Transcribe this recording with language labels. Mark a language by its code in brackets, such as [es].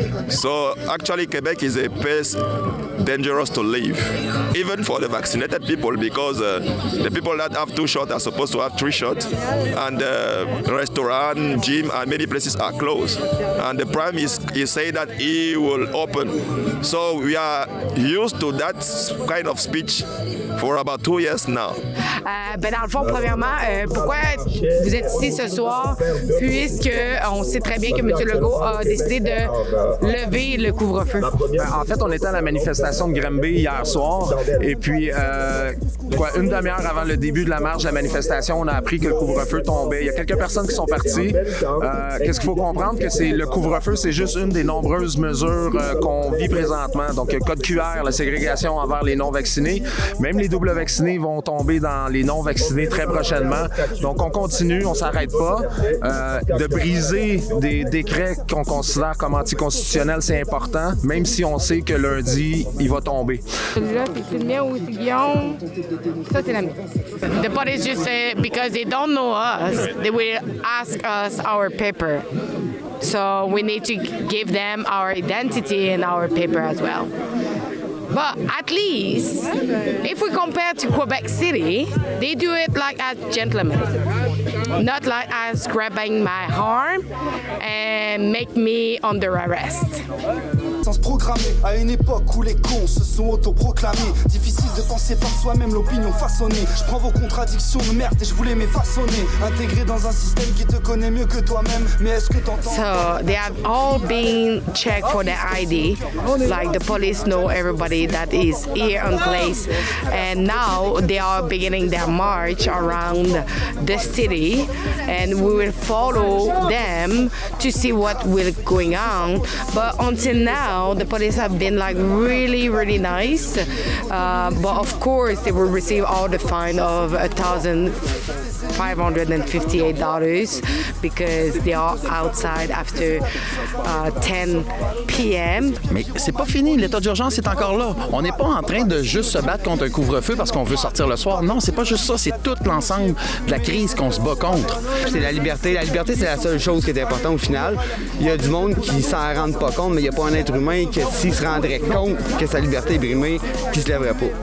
[en] So actually Quebec is a place dangerous to live, even for the vaccinated people, because the people that have 2 shots are supposed to have 3 shots, and restaurant, gym, and many places are closed. And the Prime is saying that he will open. So we are used to that kind of speech for about 2 years now. [fr] Ben dans le fond, premièrement, pourquoi vous êtes ici ce soir, puisque on sait très bien que M. Legault a décidé de lever le couvre-feu? En fait, on était à la manifestation de Granby hier soir, et puis une demi-heure avant le début de la marche de la manifestation, on a appris que le couvre-feu tombait. Il y a quelques personnes qui sont parties. Qu'est-ce qu'il faut comprendre? Que le couvre-feu, c'est juste une des nombreuses mesures qu'on vit présentement. Donc, code QR, la ségrégation envers les non-vaccinés. Même les doubles vaccinés vont tomber dans les non-vaccinés très prochainement. Donc, on continue, on ne s'arrête pas. De briser des décrets qu'on considère comme anticonstitutionnels, c'est important, même si on sait que lundi, il va tomber. Celui-là, c'est le mien ou c'est Guillaume? Ça, c'est la mienne. [en] The police just say, because they don't know us, they will ask us our paper. So we need to give them our identity and our paper as well. But at least, if we compare to Quebec City, they do it like as gentlemen, not like as grabbing my arm and make me under arrest. [fr] sans se programmer. À une époque où les cons se sont autoproclamés. Difficile de penser par soi-même, l'opinion façonnée. Je prends vos contradictions de merde et je voulais m'effaçonner. Intégré dans un système qui te connaît mieux que toi-même. Mais est-ce que t'entends? [en] So they have all been checked for their ID. Like the police know everybody that is here on place. And now they are beginning their march around the city. And we will follow them to see what will going on. But until now, the police have been like really, really nice. But of course, they will receive all the fine of $1,558 because they are outside after 10 p.m. [fr] Mais c'est pas fini, l'état d'urgence est encore là. On n'est pas en train de juste se battre contre un couvre-feu parce qu'on veut sortir le soir. Non, c'est pas juste ça, c'est tout l'ensemble de la crise qu'on se bat contre. C'est la liberté. La liberté, c'est la seule chose qui est importante au final. Il y a du monde qui s'en rend pas compte, mais il n'y a pas un être humain qui, s'il se rendrait compte que sa liberté est brimée, qui se lèverait pas.